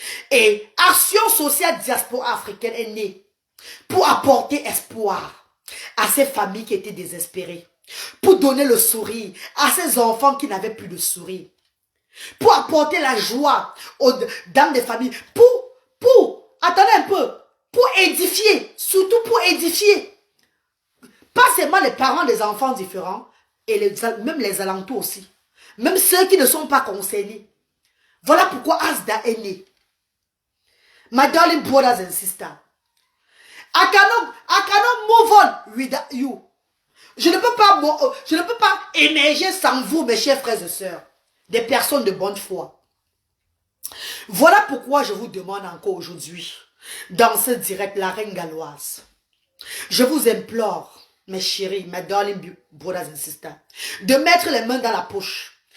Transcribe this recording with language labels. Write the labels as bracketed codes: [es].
[fr] Et Action sociale diaspora africaine est née pour apporter espoir à ces familles qui étaient désespérées, pour donner le sourire à ces enfants qui n'avaient plus de sourire, pour apporter la joie aux dames des familles, attendez un peu, pour édifier, surtout pour édifier, pas seulement les parents des enfants différents, et même les alentours aussi, même ceux qui ne sont pas concernés. Voilà pourquoi Asda est né. [en] My darling brothers and sisters, I cannot move on without you. [fr] Je ne peux pas émerger sans vous, mes chers frères et sœurs, des personnes de bonne foi. Voilà pourquoi je vous demande encore aujourd'hui, dans ce direct, la reine galloise, je vous implore, mes chéris, mes [en] darling brothers and sisters, [fr] de mettre les mains dans la poche.